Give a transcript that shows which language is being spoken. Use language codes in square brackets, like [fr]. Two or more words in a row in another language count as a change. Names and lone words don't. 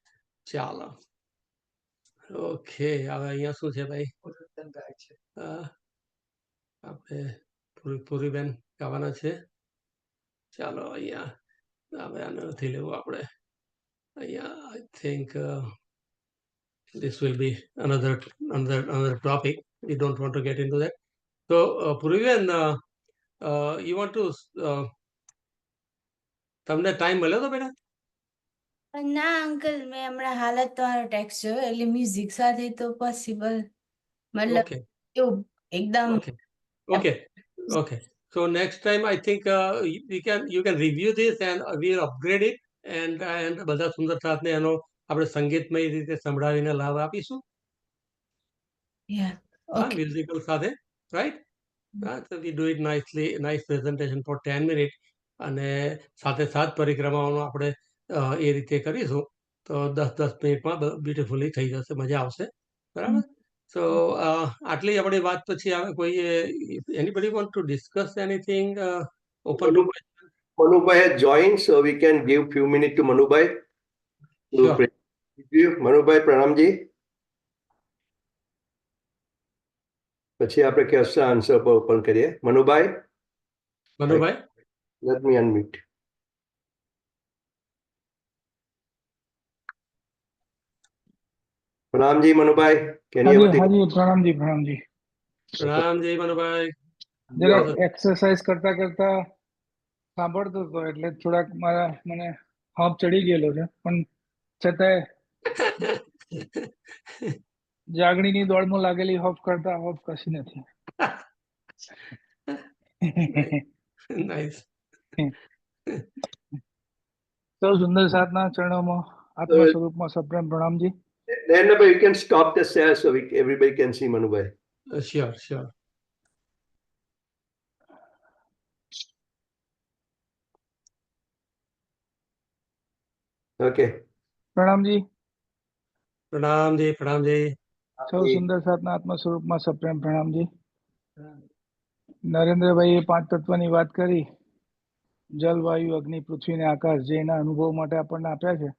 [gu] ચાલો, ઓકે, હવે અહીંયા શું છે ભાઈ? આપણે પૂરીબેન ગાવાના છે. ચાલો અહીંયા હવે આને નથી લેવું આપણે. [en] અહીંયા I think this will be another topic. We don't want to get into that. [gu] So પૂરીબેન, [en] you want to [gu] તમને ટાઈમ મળ્યો તો બેટા? ના અંકલ, મેં હમણાં હાલ જ તમારો ટેક્સ્ટ જોયો એટલે મ્યુઝિક સાથે તો પોસિબલ, મતલબ એવું એકદમ. [en] Okay. So next time I think you can review this and we'll upgrade it and [gu] બધા સુંદર સાથને એનો આપણે સંગીતમય રીતે સંભળાવીને લાભ આપીશું. મ્યુઝિકલ સાથે, [en] right? So we do it nice presentation for 10 minutes [gu] અને સાથે સાત પરિક્રમાઓનો આપણે એ રીતે કરીશું તો 10 મિનિટમાં બ્યુટીફુલી થઈ જશે, મજા આવશે. બરાબર? [en] So [gu] આટલી આપણી વાત પછી આવે કોઈ [en] anybody want to discuss anything open to question? Manubhai has joined, so we can give few minutes to Manubhai. Sure. Manubhai, Pranamji. [gu] પછી આપણે [en] question answer [gu] પર ઓપન કરીએ. [en] Manubhai, let me unmute. Pranamji, Manubhai, can you? [gu] હાજી, પ્રણામજી. પ્રણામજી મનુભાઈ. જરાક એક્સરસાઇઝ કરતા કરતા સાંભળતો હતો એટલે થોડાક મને હાફ ચડી ગયેલો છે, પણ છતાંય જાગણીની દોડમાં લાગેલી હોફ કરતા હોફ કશી નથી. [en] Nice. [gu] સૌ સુંદર સાતના ચરણોમાં આત્મા સ્વરૂપમાં સપ્રેમ પ્રણામજી. [en] Then you can stop the share so everybody can see Manubhai. Sure. Okay. [gu] પ્રણામજી. સૌ સુંદર સાતના આત્મા સ્વરૂપમાં સપ્રેમ પ્રણામજી. નરેન્દ્રભાઈ એ 5 તત્વની વાત કરી, જલ, વાયુ, અગ્નિ, પૃથ્વી ને આકાશ, જે એના અનુભવ માટે આપણને આપ્યા છે.